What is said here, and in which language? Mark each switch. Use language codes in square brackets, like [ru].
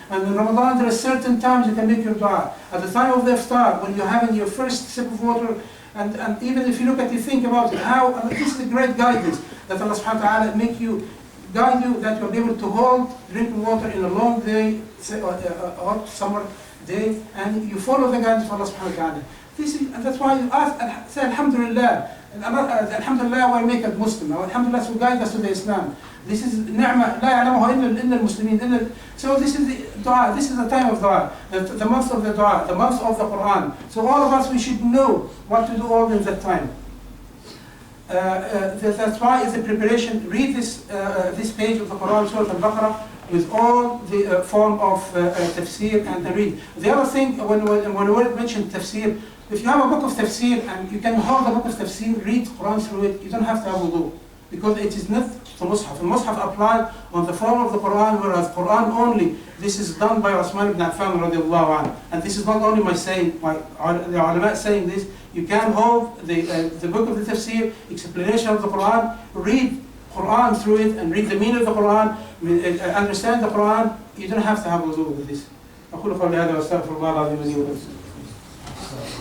[en] And in Ramadan, there are certain times you can make your dua. At the time of the iftar, when you're having your first sip of water, and even if you look at it, think about it, how this is a great guidance that Allah subhanahu wa ta'ala guide you that you'll be able to hold drinking water in a long day, hot summer day, and you follow the guidance of Allah subhanahu wa ta'ala. And that's why you ask, say Alhamdulillah. Alhamdulillah will make us Muslim. Alhamdulillah will guide us to the Islam. This is ni'mah, [ar] لا يعلمها إلا المسلمين. [en] So this is the dua, this is the time of dua, the month of the dua, the month of the Quran. So all of us, we should know what to do all in that time. That's why it's a preparation. Read this page of the Quran, Surah Al-Baqarah, with all the form of tafsir and read. The other thing, when we mentioned tafsir, if you have a book of tafsir and you can hold a book of tafsir, read Quran through it, you don't have to have wudu, because it is not the Mus'haf. The Mus'haf applied on the form of the Quran, whereas Quran only, this is done by Uthman ibn Affan radiallahu anhu. And this is not only my saying, the ulama saying this. You can hold the book of the tafsir, explanation of the Quran, read Quran through it, and read the meaning of the Quran, understand the Quran. You don't have to have wudu with this. [ar] أقول قولي هذا وأستغفر الله العظيم لي ولكم.